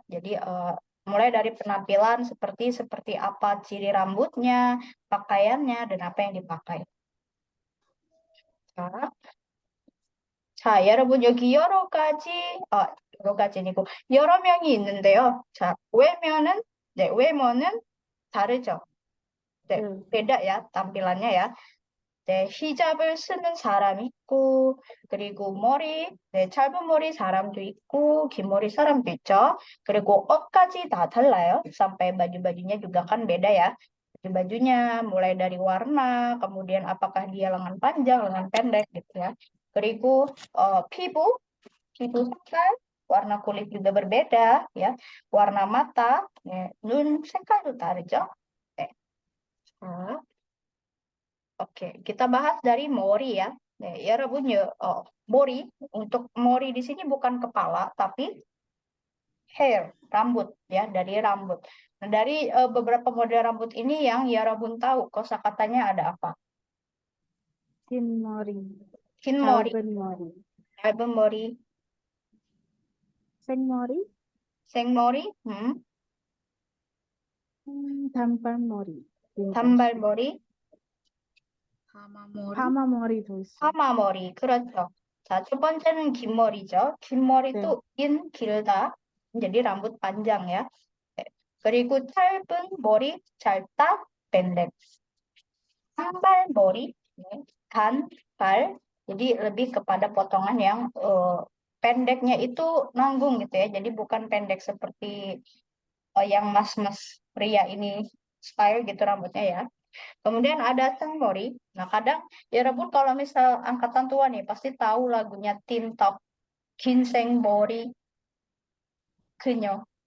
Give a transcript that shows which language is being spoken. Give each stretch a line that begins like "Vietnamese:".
Indonesian: Jadi mulai dari penampilan seperti apa ciri rambutnya, pakaiannya, dan apa yang dipakai.
Korean: 자, 자, 여러분 여기 여러 가지니고 여러 명이 있는데요. 자, 외모는 다르죠. 네, 네.
Indonesian: beda ya tampilannya ya.
Korean: 네, 히잡을 쓰는 사람 있고, 그리고 네, 짧은 머리 사람도 있고, 긴 머리 사람도 있죠. 그리고 옷까지 다 달라요.
Indonesian: Sampai baju-bajunya juga kan beda ya. Baju-bajunya mulai dari warna, kemudian apakah dia lengan panjang, lengan pendek gitu ya.
Korean: 그리고 피부 색깔,
Indonesian: warna kulit juga berbeda ya. Warna mata,
Korean: 네, 눈 색깔도 다르죠. 네.
Indonesian: 자, Oke, kita bahas dari mori ya. Nih, ya Rabun ya, mori. Untuk mori di sini bukan kepala, tapi hair, rambut ya, dari rambut. Nah, dari beberapa model rambut ini yang ya Rabun tahu, kosakatanya ada apa?
Korean: 긴 머리, Kin mori, 짧은 머리, album mori, 생머리, seng mori, 단발머리, tambal mori, 파마머리, 파마머리도 있어요. hama mori. 그렇죠. 자, 첫 번째는 긴 머리죠. 긴 머리도 길다.
Indonesian: jadi rambut panjang ya.
Korean: 네. 그리고 짧은 머리, 짧다,
Indonesian: pendek.
Korean: 단발머리, 단발,
Indonesian: jadi lebih kepada potongan yang pendeknya itu nanggung gitu ya. Jadi bukan pendek seperti yang mas-mas pria ini style gitu rambutnya ya. Kemudian ada sengmori. Nah kadang ya Rebun kalau misal angkatan tua nih pasti tahu lagunya Teen Top, Ginseng Mori, Kenyo.